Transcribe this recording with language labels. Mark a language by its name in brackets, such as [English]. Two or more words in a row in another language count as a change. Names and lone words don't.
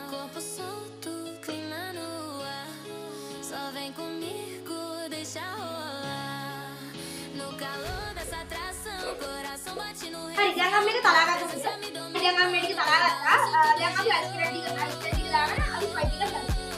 [Portuguese] Corpo solto, clima no ar. Só vem comigo, deixa rolar. No calor dessa atração, coração bate no ritmo. [Sinhala] හරි දැන් අපි මේක තලා ගන්න ඕනේ. දැන් අපි මේක තලා ගත්තා. දැන් අපි අයිස් ක්‍රීම් ටික දාගෙන අපි ස්පයිස් ටික දාමු.